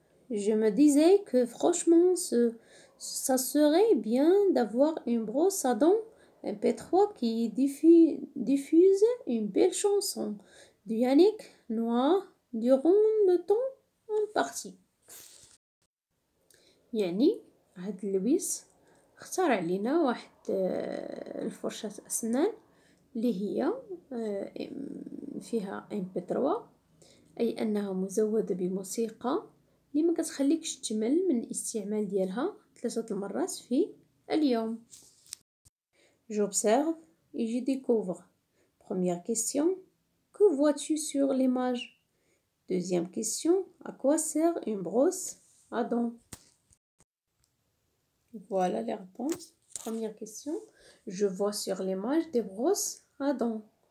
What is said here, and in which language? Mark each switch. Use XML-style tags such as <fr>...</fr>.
<fr>Je me disais que franchement ça serait bien d'avoir une brosse à dents MP3 qui diffuse une belle chanson de Yannick Noah durant le temps en partie.</fr> <ar>يعني هاد لويس اخترع لنا واحد الفرشاة أسنان اللي هي فيها MP3 أي أنها مزودة بموسيقى اللي ما كتخليكش تمل من الاستعمال ديالها 3 المرات في اليوم.</ar> <fr>J'observe et je découvre. Première question, que vois-tu sur l'image? Deuxième question, à quoi sert une brosse à dents? Voilà les réponses. Première question, je vois sur l'image des brosses à dents.</fr>